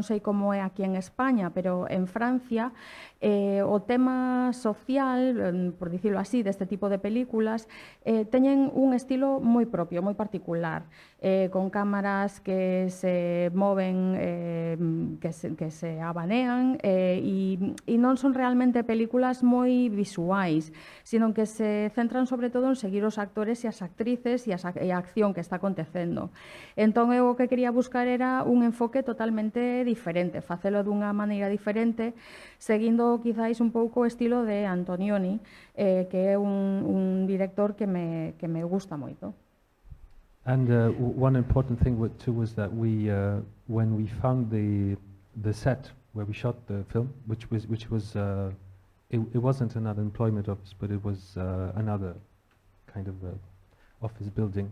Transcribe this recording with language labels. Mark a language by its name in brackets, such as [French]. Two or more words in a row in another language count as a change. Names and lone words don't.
[Galician] sei como é aquí en España, pero en Francia o tema social, por dicirlo así, deste tipo de películas teñen un estilo moi propio, moi particular, con cámaras que se moven, que se abanean, e non son realmente películas moi visuais, sino que se centran sobre todo en seguir os actores e as actrices e a acción que está acontecendo. Entón, eu o que quería buscar era un enfoque totalmente diferente, facelo dunha maneira diferente, seguindo quizáis un pouco o estilo de Antonioni, que é un director que me gusta moito. [English] And one important thing too was that we, when we found the set where we shot the film, which was it wasn't another employment office, but it was another kind of office building.